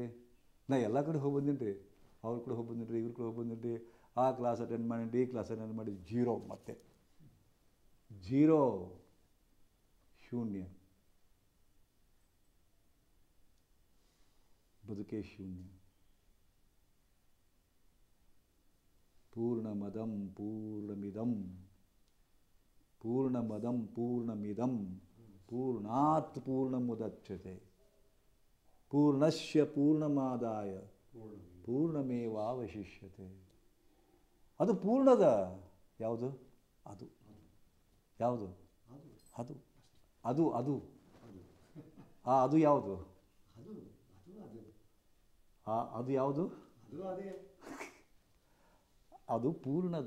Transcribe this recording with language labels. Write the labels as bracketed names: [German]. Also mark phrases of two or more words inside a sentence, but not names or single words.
[Kannada] ನಾ ಎಲ್ಲ ಕಡೆ ಹೋಗಿ ಬಂದೀನಿ ರೀ, ಅವ್ರ ಕಡೆ ಹೋಗಿ ಬಂದೀನಿ ರೀ, ಇವ್ರ ಕಡೆ ಹೋಗಿ ಬಂದೀನಿ ರೀ, ಆ [English] class attend [Kannada] ಮಾಡೀನಿ, ಈ [English] class attend [Kannada] ಮಾಡಿ, ಜೀರೋ. ಮತ್ತೆ ಜೀರೋ, ಶೂನ್ಯ, ಬದುಕೇ ಶೂನ್ಯ. [Sanskrit] ಪೂರ್ಣಮದಂ ಪೂರ್ಣಮಿದಂ ಪೂರ್ಣಮದಂ ಪೂರ್ಣಮಿದಂ ಪೂರ್ಣಾತ್ ಪೂರ್ಣಮುದಚ್ಯತೆ ಪೂರ್ಣಸ್ಯ ಪೂರ್ಣಮಾದಾಯ ಪೂರ್ಣಮೇವಾವಶಿಷ್ಯತೆ. [Kannada] ಅದು ಪೂರ್ಣದ ಯಾವುದು? ಅದು ಯಾವುದು? ಅದು ಅದು ಅದು ಅದು ಯಾವುದು? ಅದು ಯಾವುದು? ಅದು ಪೂರ್ಣದ.